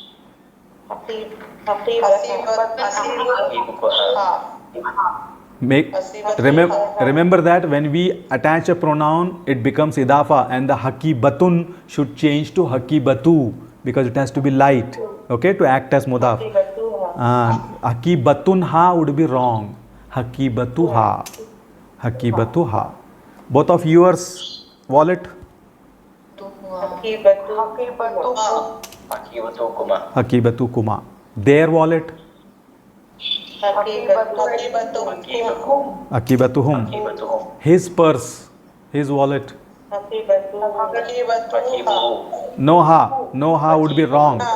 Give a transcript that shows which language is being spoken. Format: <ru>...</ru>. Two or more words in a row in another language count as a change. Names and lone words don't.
<en>Remember that when we attach a pronoun, it becomes idafa, and the hakibatun should change to hakibatu because it has to be light. Okay, to act as mudaf. Hakibatun ha would be wrong. Hakibatu ha. Hakibatu ha. Both of yours wallet? Hakibatu kuma. Their wallet? Hakibatuhum. His purse, his wallet? No ha would be wrong.</en>